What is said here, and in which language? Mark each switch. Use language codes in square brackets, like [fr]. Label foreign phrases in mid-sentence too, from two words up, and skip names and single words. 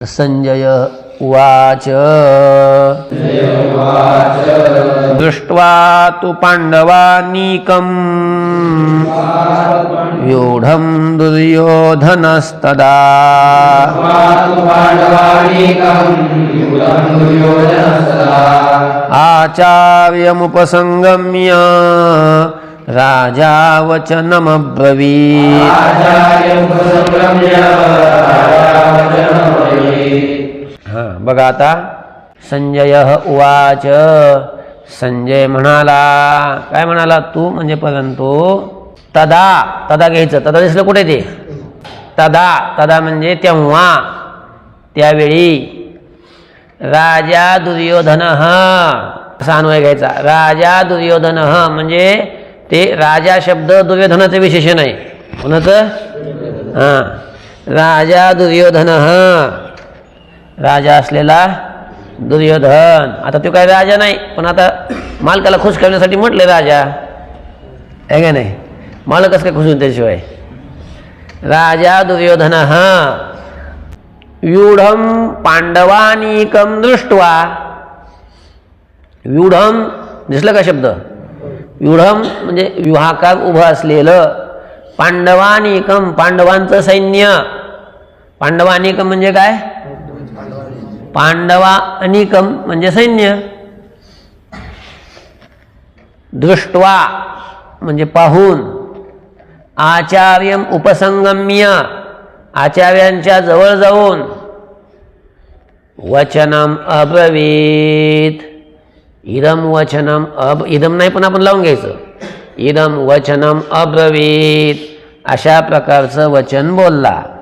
[sa] संजय उवाच दृष्ट्वा तु पाण्डवानीकम् व्यूढं दुर्योधनस्तदा आचार्यमुपसंगम्य राजा वचनमब्रवीत्। [mr] बघा आता [sa] संजय उवाच, [mr] संजय म्हणाला, काय म्हणाला तू म्हणजे परंतु तदा, तदा घ्यायचं, तदा दिसलं कुठे ते, तदा, तदा म्हणजे तेव्हा, त्यावेळी राजा दुर्योधन असा अन्वय घ्यायचा। राजा दुर्योधन म्हणजे ते राजा शब्द दुर्योधनाचं विशेषण आहे, कोणाचं? राजा दुर्योधन, राजा असलेला दुर्योधन। आता तो काय राजा नाही, पण आता मालकाला खुश करण्यासाठी म्हटले राजा आहे का नाही, मालकच काय खुश होईल त्याशिवाय। [sa] राजा दुर्योधन व्यूढम पांडवानीकम दृष्ट्वा, [mr] व्यूढम दिसलं का शब्द, व्यूढम म्हणजे व्यूहाकार उभं असलेलं, पांडवानीकम पांडवांचं सैन्य, पांडवानीकम म्हणजे काय, पांडवा अनिकम म्हणजे सैन्य, दृष्ट्वा म्हणजे पाहून, [sa] आचार्यम उपसंगम्य [mr] आचार्यांच्या जवळ जाऊन, [sa] वचनम अब्रवीत, इदम वचनम [mr] इदम नाही पण आपण लावून घ्यायचं, [sa] इदम वचनम अब्रवीत [mr] अशा प्रकारचं वचन बोलला।